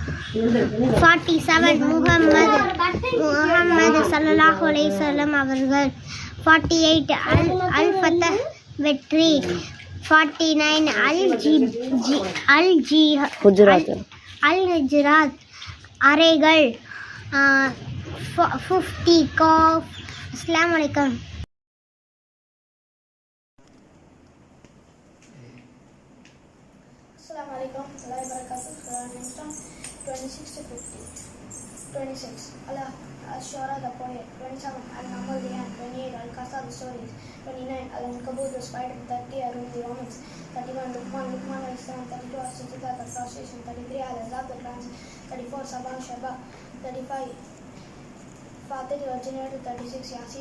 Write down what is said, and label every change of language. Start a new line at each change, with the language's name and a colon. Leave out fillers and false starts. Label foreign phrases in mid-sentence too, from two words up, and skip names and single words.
Tamil: 47 முஹம்மது
Arabic: صلى الله عليه وسلم
Tamil: அவர்கள் 48 அல்-ஃபதஹ் வெற்றி 49 அல்-ஹுஜராத் அறைகள் 50 காஃப்.
Arabic: السلام عليكم. السلام عليكم ورحمة الله وبركاته.
English: Surah names 26 to 50. 26 Al-Shura, the poet. 27 Al-Naml, the ant. 28 Al-Qasas, the stories. 29 Al-Ankabut, the spider. 30 Ar-Rum, the romans. 31 Luqman
Arabic: عليه السلام.
English: 32 As-Sajda, the prostration. 33 Al-Ahzab, the clans. 34 Saba, Shaba. 35 Fatir, the originator. 36 Yasin.